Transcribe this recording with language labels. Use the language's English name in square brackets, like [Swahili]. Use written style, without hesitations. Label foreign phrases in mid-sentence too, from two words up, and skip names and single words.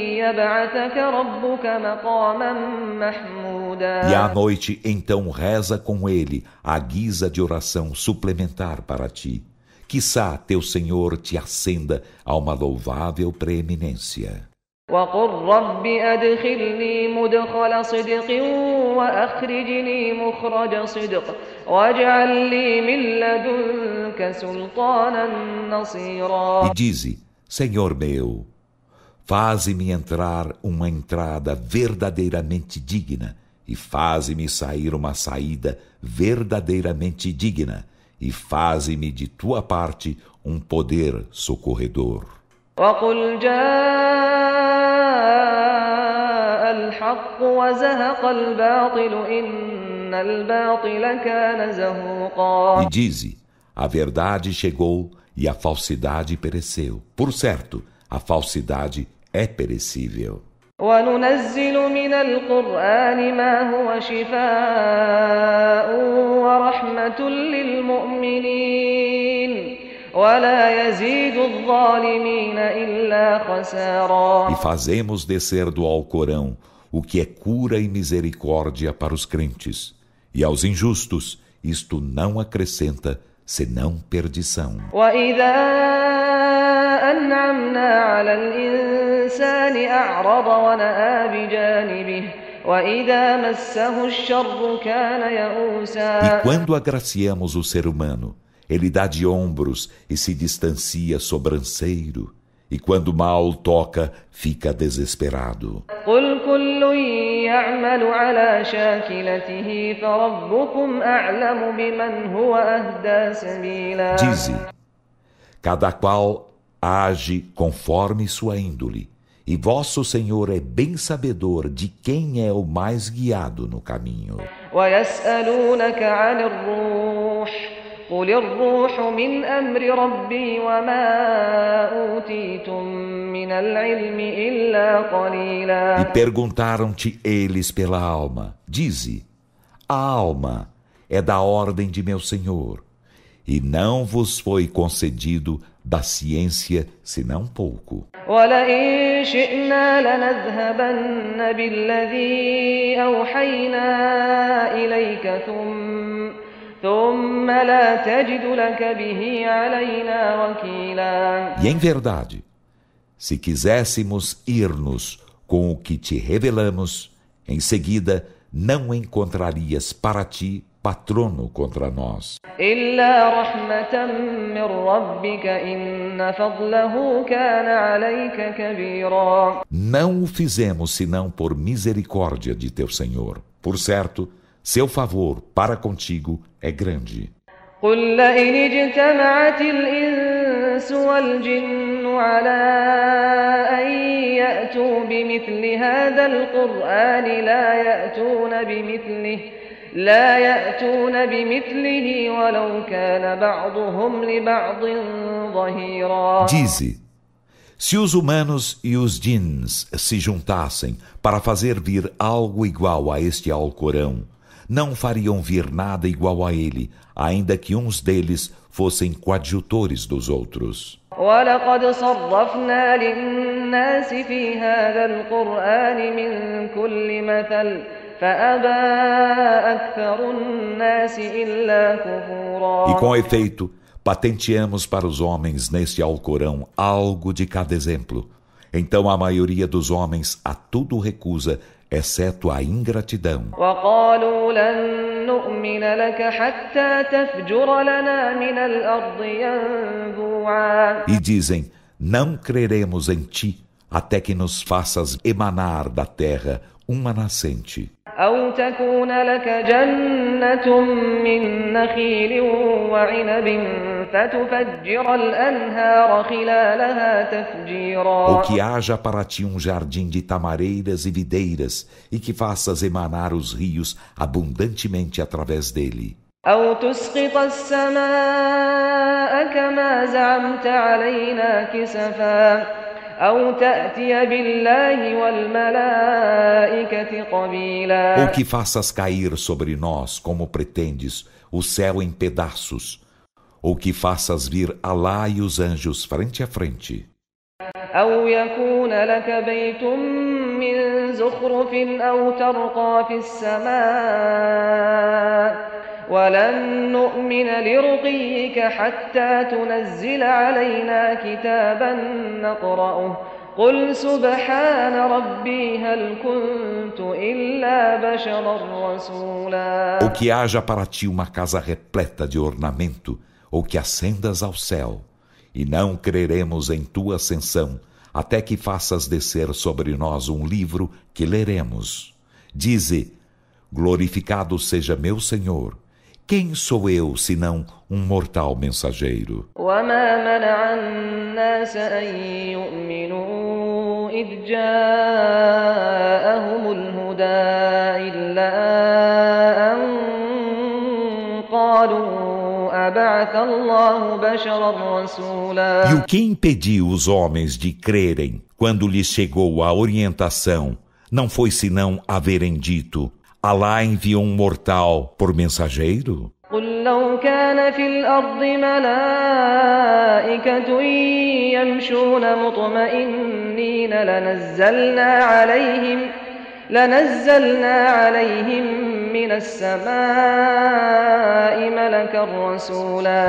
[Arabic] يبعثك ربك مقاما محمودا. [Portuguese] E à noite, então, reza com ele à guisa de oração suplementar para ti. Quiçá teu Senhor te acenda a uma louvável preeminência. [Arabic] وقل رب أدخلني مدخل صدق وأخرجني مخرج صدق واجعل لي من لدنك سلطانا نصيرا. [Portuguese] E dize, Senhor meu, faze-me entrar uma entrada verdadeiramente digna e faze-me sair uma saída verdadeiramente digna e faze-me de tua parte um poder socorredor. [Arabic] وقل جاء الحق وزهق الباطل إن الباطل كان زهوقا. [Portuguese] E dize, a verdade chegou e a falsidade pereceu. Por certo, a falsidade é perecível. [Arabic] وننزل من القرآن ما هو شفاء ورحمة للمؤمنين ولا يزيد الظالمين إلا خسارا. [Portuguese] E fazemos descer do Alcorão o que é cura e misericórdia para os crentes. E aos injustos, isto não acrescenta senão perdição. [Arabic] وإذا أنعمنا على الإنسان أعرض ونأى بجانبه وإذا مسه الشر كان يئوسا. [Portuguese] E quando agraciamos o ser humano, ele dá de ombros e se distancia sobranceiro. E quando o mal toca, fica desesperado. [Arabic] قل كل يعمل على شاكلته فربكم أعلم بمن هو أهدى سبيلا. [Portuguese] Dize, cada qual age conforme sua índole, e vosso Senhor é bem sabedor de quem é o mais guiado no caminho. [Arabic] ويسألونك عن الروح قل الروح من أمر ربي وما أوتيتم من العلم إلا قليلا. [Portuguese] E perguntaram-te eles pela alma. Dize, a alma é da ordem de meu Senhor, e não vos foi concedido da ciência senão pouco. [Arabic] ولئن شئنا لنذهبن بالذي أوحينا إليك ثم لا تجد لك به علينا وكيلا. [Portuguese] E em verdade, se quiséssemos ir-nos com o que te revelamos, em seguida não encontrarias para ti patrono contra nós. [Arabic] إلا رحمة من ربك إن فضله كان عليك كبيرا. [Portuguese] Não o fizemos senão por misericórdia de teu Senhor. Por certo, seu favor para contigo é grande. [Arabic] قل لئن اجتمعت الإنس والجن على أن يأتوا بمثل هذا القرآن لا يأتون بمثله ولو كان بعضهم لبعض ظهيرا. [Portuguese] Dize, se os humanos e os djinns se juntassem para fazer vir algo igual a este Alcorão, não fariam vir nada igual a ele, ainda que uns deles fossem coadjutores dos outros. [Arabic] وَلَقَدْ صَرَّفْنَا لِلنَّاسِ فِي هَذَا الْقُرْآنِ مِنْ كُلِّ مَثَلٍ فَأَبَى أَكْثَرُ النَّاسِ إِلَّا كُفُورًا. [Portuguese] E com efeito, patenteamos para os homens neste Alcorão algo de cada exemplo. Então a maioria dos homens a tudo recusa, exceto a ingratidão. [Arabic] وَقَالُوا لَن نُؤْمِنَ لَكَ حَتَّى تَفْجُرَ لَنَا مِنَ الْأَرْضِ يَنبُوعًا. [Portuguese] E dizem, não creremos em ti até que nos faças emanar da terra uma nascente. [Arabic] أو تكون لك جنة من نخيل وعنب فتفجر الأنهار خلالها تفجيرا. [Portuguese] Ou que haja para ti um jardim de tamareiras e videiras e que faças emanar os rios abundantemente através dele. [Arabic] أو تسقط السماء كما زعمت علينا كسفا أو تأتي بالله والملائكة قبيلا. [Portuguese] Ou que faças cair sobre nós, como pretendes, o céu em pedaços, ou que faças vir Alá e os anjos frente a frente. [Arabic] أو يكون لك بيت من زخرف أو ترقى في السماء ولن نؤمن لرقيك حتى تنزل علينا كتابا نقرأه قل سبحان ربي هل كنت إلا بشرا رسولا. [Portuguese] Ou que haja para ti uma casa repleta de ornamento, ou que ascendas ao céu, e não creremos em tua ascensão, até que faças descer sobre nós um livro que leremos. Dize, glorificado seja meu Senhor. Quem sou eu, senão um mortal mensageiro? [Arabic] وما منع الناس أن يؤمنوا إذ جاءهم الهدى إلا أن قالوا أبعث الله بشرا رسولا. [Portuguese] E o que impediu os homens de crerem quando lhes chegou a orientação não foi senão haverem dito: Alá enviou um mortal por mensageiro? [Arabic] قل لو كان في الأرض ملائكة يمشون مطمئنين لنزلنا عليهم من السماء ملكا رسولا.